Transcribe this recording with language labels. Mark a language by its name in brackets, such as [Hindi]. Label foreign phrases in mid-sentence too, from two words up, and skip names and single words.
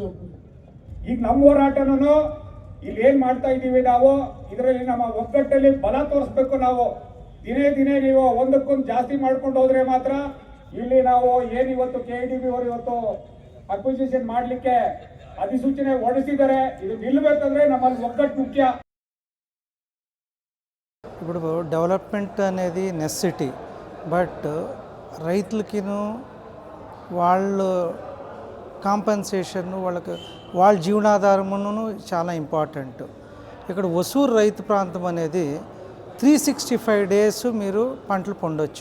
[Kannada] ಈಗ ನಮ್ಮ ಹೋರಾಟನೂ ಇಲ್ಲಿ ಏನ್ ಮಾಡ್ತಾ ಇದ್ದೀವಿ ನಾವು, ಇದರಲ್ಲಿ ನಮ್ಮ ಒಗ್ಗಟ್ಟಲ್ಲಿ ಬಲ ತೋರಿಸ್ಬೇಕು. ನಾವು ದಿನೇ ನೀವು ಒಂದಕ್ಕೊಂದು ಜಾಸ್ತಿ ಮಾಡ್ಕೊಂಡು ಹೋದ್ರೆ ಮಾತ್ರ ಇಲ್ಲಿ ನಾವು ಏನಿವತ್ತು KIDB ಅವರು ಇವತ್ತು ಅಕ್ವಿಸಿಷನ್ ಮಾಡಲಿಕ್ಕೆ ಅಧಿಸೂಚನೆ ಹೊರಡಿಸಿದ್ದಾರೆ. ಇದು ನಿಲ್ಲಬೇಕಂದ್ರೆ ನಮ್ಮಲ್ಲಿ ಒಗ್ಗಟ್ಟು ಮುಖ್ಯ. [Telugu] ఇప్పుడు డెవలప్మెంట్ అనేది [English] necessity, but [Telugu] రైతులకిను వాళ్ళు కాంపెన్సేషన్, వాళ్ళ జీవనాధారమును చాలా ఇంపార్టెంట్. ఇక్కడ ఒసూరు రైతు ప్రాంతం అనేది 365 డేస్ మీరు పంటలు పొందొచ్చు.